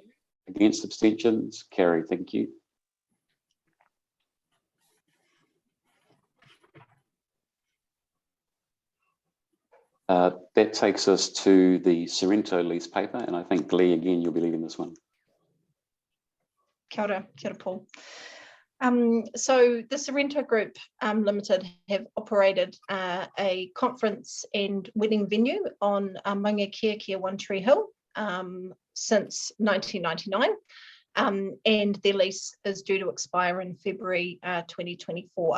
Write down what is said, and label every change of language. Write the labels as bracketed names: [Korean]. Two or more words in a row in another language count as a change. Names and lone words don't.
[English] Against, abstentions? Carry. Thank you. That takes us to the Sorrento lease paper, and I think, Lee, again, you'll be leading this one. [Māori] Kia ora, Paul. [English] So the Sorrento Group Limited have operated a conference and wedding venue on Maunga Kia One Tree Hill since 1999, and their lease is due to expire in February 2024.